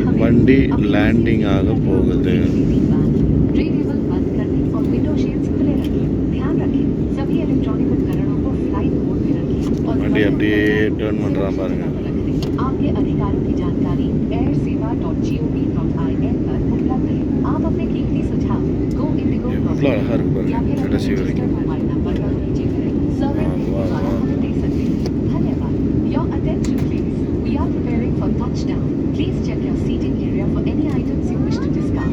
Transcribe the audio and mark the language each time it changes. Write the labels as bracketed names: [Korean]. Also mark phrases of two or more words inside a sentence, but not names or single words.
[Tamil] வண்டி லேண்டிங் ஆக போகுது. வண்டி அப்படியே டர்ன் பண்ணுறான் பாருங்க. [Hindi] आपके अधिकारों की जानकारी airsewa.gov.in पर उपलब्ध है. आप अपने कीमती सुझाव गो इंडिगो या फिर [English] mobile number [Hindi] पर भेजे करें. सर्वे द्वारा हम दे सकते हैं. धन्यवाद. [English] Your attention please. We are preparing for touchdown. Please check your seating area for any items you wish to discard.